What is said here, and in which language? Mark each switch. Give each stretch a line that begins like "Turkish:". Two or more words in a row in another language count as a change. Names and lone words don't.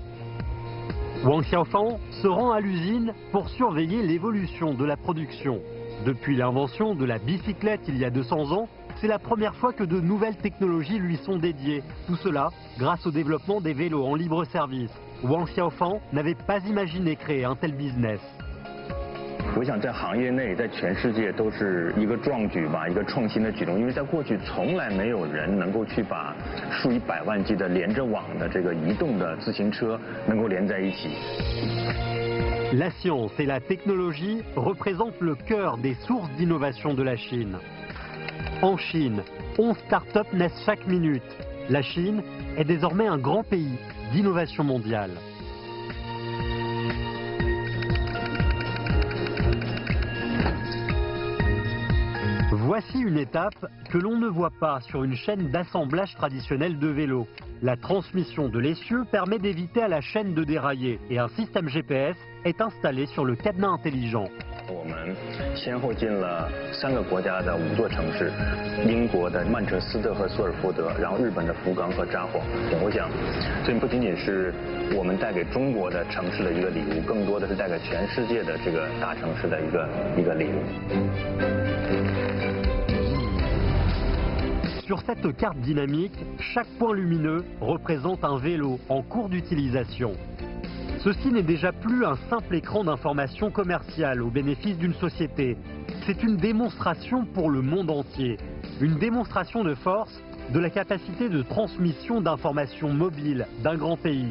French: Wang Xiaofang se rend à l'usine pour surveiller l'évolution de la production. Depuis l'invention de la bicyclette il y a 200 ans, c'est la première fois que de nouvelles technologies lui sont dédiées. Tout cela grâce au développement des vélos en libre service. Wang Xiaofang n'avait pas imaginé créer un tel business.
Chinese: 我想在行业内，在全世界都是一个壮举吧，一个创新的举动，因为在过去从来没有人能够去把数以百万计的连着网的这个移动的自行车能够连在一起。
French: La science et la technologie représentent le cœur des sources d'innovation de la Chine. En Chine, 11 startups naissent chaque minute. La Chine est désormais un grand pays d'innovation mondiale. Voici une étape que l'on ne voit pas sur une chaîne d'assemblage traditionnelle de vélos. La transmission de l'essieu permet d'éviter à la chaîne de dérailler et un système GPS est installé sur le cadenas intelligent.
Chinese: 我们先后进了3个国家的5座城市，英国的曼彻斯特和索尔福德，然后日本的福冈和札幌。我想，这不仅仅是我们带给中国的城市的一个礼物，更多的是带给全世界的这个大城市的一个礼物。
French: Sur cette carte dynamique, chaque point lumineux représente un vélo en cours d'utilisation. Ceci n'est déjà plus un simple écran d'information commerciale au bénéfice d'une société. C'est une démonstration pour le monde entier. Une démonstration de force de la capacité de transmission d'informations mobiles d'un grand pays.